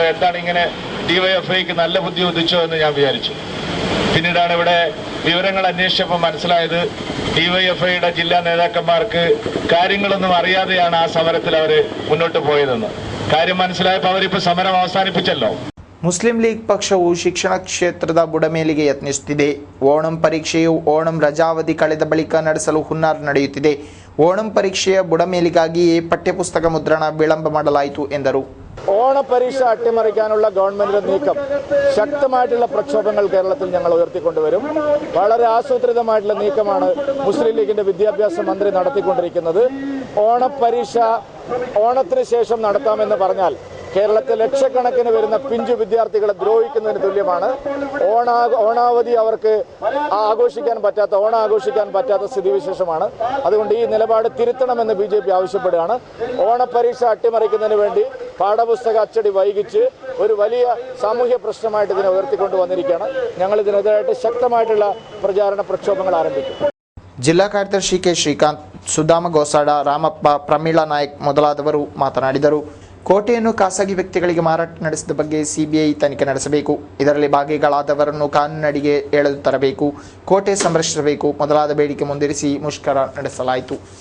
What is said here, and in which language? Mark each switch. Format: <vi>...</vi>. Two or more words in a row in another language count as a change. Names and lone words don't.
<ml>എന്താണ് ഇങ്ങനെ ഡിവൈഎഫ്ഐക്ക് നല്ല ബുദ്ധി ഉദിച്ചോ എന്ന് ഞാൻ വിചാരിച്ചു. പിന്നീടാണ് ഇവിടെ വിവരങ്ങൾ അന്വേഷിച്ചപ്പോൾ മനസ്സിലായത് ഡിവൈഎഫ്ഐയുടെ ജില്ലാ നേതാക്കന്മാർക്ക് കാര്യങ്ങളൊന്നും അറിയാതെയാണ് ആ സമരത്തിൽ അവർ മുന്നോട്ട് പോയതെന്ന്. കാര്യം മനസ്സിലായപ്പോൾ അവരിപ്പോൾ സമരം അവസാനിപ്പിച്ചല്ലോ.</ml> <kn>ಮುಸ್ಲಿಂ ಲೀಗ್ ಪಕ್ಷವು ಶಿಕ್ಷಣ ಕ್ಷೇತ್ರದ ಬುಡಮೇಲಿಗೆ ಯತ್ನಿಸುತ್ತಿದೆ. ಓಣಂ ಪರೀಕ್ಷೆಯು ಓಣಂ ರಜಾವಧಿ ಕಳೆದ ಬಳಿಕ ನಡೆಸಲು ಹುನ್ನಾರ ನಡೆಯುತ್ತಿದೆ. ಓಣಂ ಪರೀಕ್ಷೆಯ ಬುಡಮೇಲಿಗಾಗಿಯೇ ಪಠ್ಯಪುಸ್ತಕ ಮುದ್ರಣ ವಿಳಂಬ ಮಾಡಲಾಯಿತು ಎಂದರು.</kn> <ml>ഓണപരീക്ഷ അട്ടിമറിക്കാനുള്ള ഗവൺമെന്റിന്റെ നീക്കം, ശക്തമായിട്ടുള്ള പ്രക്ഷോഭങ്ങൾ കേരളത്തിൽ ഞങ്ങൾ ഉയർത്തിക്കൊണ്ടുവരും. വളരെ ആസൂത്രിതമായിട്ടുള്ള നീക്കമാണ് മുസ്ലിം ലീഗിന്റെ വിദ്യാഭ്യാസ മന്ത്രി നടത്തിക്കൊണ്ടിരിക്കുന്നത്. ഓണപരീക്ഷ ഓണത്തിന് ശേഷം നടത്താമെന്ന് പറഞ്ഞാൽ കേരളത്തിൽ ലക്ഷക്കണക്കിന് വരുന്ന പിഞ്ചു വിദ്യാർത്ഥികളെ ദ്രോഹിക്കുന്നതിന് തുല്യമാണ്. ഓണാവധി അവർക്ക് ആഘോഷിക്കാൻ പറ്റാത്ത സ്ഥിതിവിശേഷമാണ്. അതുകൊണ്ട് ഈ നിലപാട് തിരുത്തണമെന്ന് ബിജെപി ആവശ്യപ്പെടുകയാണ്. ഓണപരീക്ഷ അട്ടിമറിക്കുന്നതിന് വേണ്ടി പാഠപുസ്തക അച്ചടി വൈകിച്ച് ഒരു വലിയ സാമൂഹ്യ പ്രശ്നമായിട്ട് ഇതിനെ ഉയർത്തിക്കൊണ്ടുവന്നിരിക്കുകയാണ്. ഞങ്ങൾ ഇതിനെതിരായിട്ട് ശക്തമായിട്ടുള്ള പ്രചാരണ പ്രക്ഷോഭങ്ങൾ ആരംഭിക്കും.</ml> <kn>ಜಿಲ್ಲಾ ಕಾರ್ಯದರ್ಶಿ ಕೆ ಶ್ರೀಕಾಂತ್, ಸುಧಾಮ ಗೋಸಾಡ, ರಾಮಪ್ಪ, ಪ್ರಮೀಳಾ ನಾಯಕ್ ಮೊದಲಾದವರು ಮಾತನಾಡಿದರು. ಕೋಟೆಯನ್ನು ಖಾಸಗಿ ವ್ಯಕ್ತಿಗಳಿಗೆ ಮಾರಾಟ ನಡೆಸಿದ ಬಗ್ಗೆ ಸಿಬಿಐ ತನಿಖೆ ನಡೆಸಬೇಕು. ಇದರಲ್ಲಿ ಭಾಗಿಗಳಾದವರನ್ನು ಕಾನೂನಡಿಗೆ ಎಳೆದು ತರಬೇಕು. ಕೋಟೆ ಸಂರಕ್ಷಿಸಬೇಕು ಮೊದಲಾದ ಬೇಡಿಕೆ ಮುಂದಿರಿಸಿ ಮುಷ್ಕರ ನಡೆಸಲಾಯಿತು.</kn>